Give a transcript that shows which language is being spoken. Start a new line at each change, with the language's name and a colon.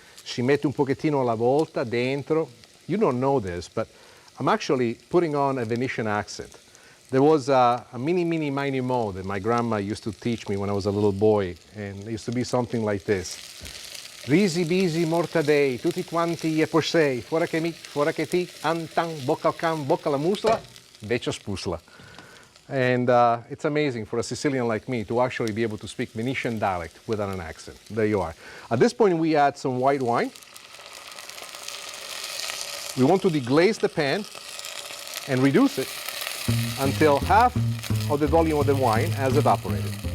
Italian: Si mette un pochettino alla volta dentro.
English: You don't know this, but I'm actually putting on a Venetian accent. There was a mini mini mo that my grandma used to teach me when I was a little boy, and it used to be something like this.
Venetian: Risi bisi mortadei, tutti quanti e porsei, fora che mi, fora che ti, antan, bocca al can, bocca la musla, beccia spusla.
English: And it's amazing for a Sicilian like me to actually be able to speak Venetian dialect without an accent. There you are. At this point, we add some white wine. We want to deglaze the pan and reduce it until half of the volume of the wine has evaporated.